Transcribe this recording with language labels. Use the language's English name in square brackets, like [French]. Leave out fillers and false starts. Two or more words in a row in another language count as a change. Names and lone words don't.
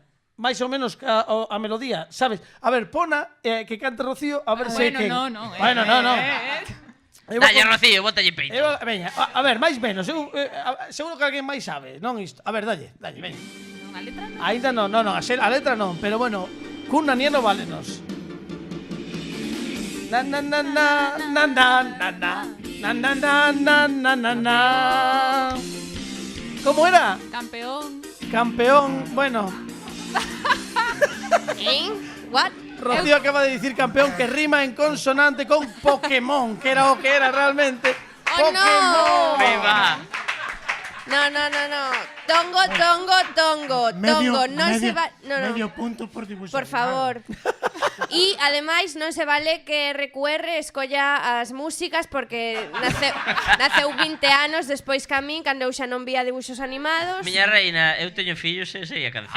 [Galician] Máis ou menos a melodía, sabes? A ver, pona que cante Rocío, a ver se Bueno, quen. no. Bueno, no. Dalle, Rocío, bótalle peito. Veña, a ver, máis menos, seguro que alguén máis sabe, non isto. A ver, dalle, veña. Non a letra? Ainda non, a letra non, pero bueno, cun nanieno válenos. Na na na na na na na na na na na na na na. [Spanish] ¿Cómo era? Campeón, bueno. [English] What? [Spanish] Rocío acaba de decir campeón que rima en consonante con Pokémon, que era [Galician] o que era realmente. Oh, [Spanish] Pokémon. Viva. No. Tongo. [Galician] Non se va... No. [Spanish] Medio punto por dibuixo. Por favor. [Galician] E, ademais, non se vale que RQR escolla as músicas porque naceu 20 anos despois que a min, cando eu xa non vía dibuxos animados. Miña reina, eu teño fillos e sei a canción.